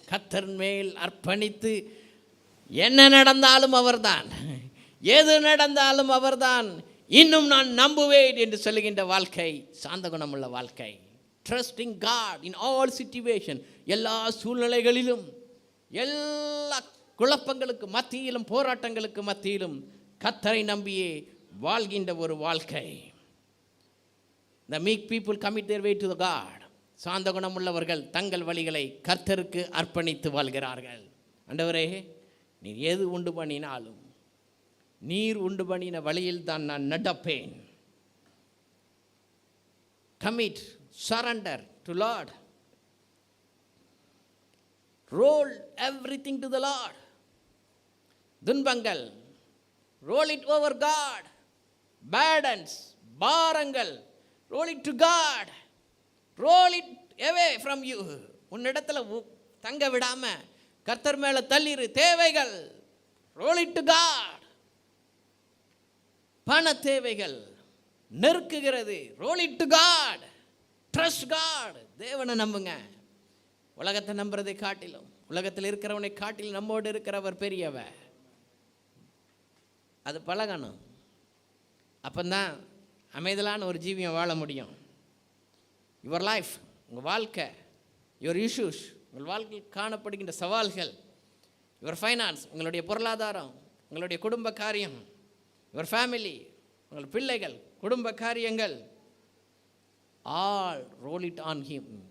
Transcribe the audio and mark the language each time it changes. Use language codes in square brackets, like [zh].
[ta] கர்த்தர் மேல் அர்ப்பணித்து, என்ன நடந்தாலும் அவர்தான், எது நடந்தாலும் அவர்தான், இன்னும் நான் நம்புவேன் என்று சொல்லுகின்ற வாழ்க்கை சாந்த குணமுள்ள வாழ்க்கை. [en] trusting God in all situation, [ta] எல்லா சூழ்நிலைகளிலும் எல்லா குழப்பங்களுக்கு மத்தியிலும் போராட்டங்களுக்கு மத்தியிலும் கர்த்தரை நம்பியே வாழ்கின்ற ஒரு வாழ்க்கை. [en] The meek people commit their way to the God. [ta] சாந்த குணமுள்ளவர்கள் தங்கள் வழிகளை கர்த்தருக்கு அர்ப்பணித்து வாழ்கிறார்கள். ஆண்டவரே, நீர் எது உண்டு பண்ணினாலும் நீர் உண்டு பண்ணின வழியில் தான் நான் நடப்பேன். [en] Commit, surrender to Lord. Roll everything to the Lord. [ta] துன்பங்கள், [en] roll it over God. Burdens, [ta] பாரங்கள், [en] roll it to God. Roll it away from you. [ta] உன்னிடத்துல தங்க விடாம கர்த்தர் மேல தள்ளிரு. தேவைகள், [en] roll it to God. [ta] பண தேவைகள் நெருக்குகிறது, [en] roll it to God. Trust God. [ta] தேவனை நம்புங்க. உலகத்தை நம்புறதை காட்டிலும், உலகத்தில் இருக்கிறவனை காட்டிலும் நம்மோடு இருக்கிறவர் பெரியவர். அது பழகணும். அப்பந்தான் அமைதலான ஒரு ஜீவியம் வாழ முடியும். [en] your life, [ta] உங்கள் வாழ்க்கை, [en] your issues, [ta] உங்கள் வாழ்க்கையில் காணப்படுகின்ற சவால்கள், [en] your finance, [ta] உங்களுடைய பொருளாதாரம், உங்களுடைய குடும்ப காரியம், [en] your family, [ta] உங்கள் பிள்ளைகள், குடும்ப காரியங்கள், [en] All roll it on him.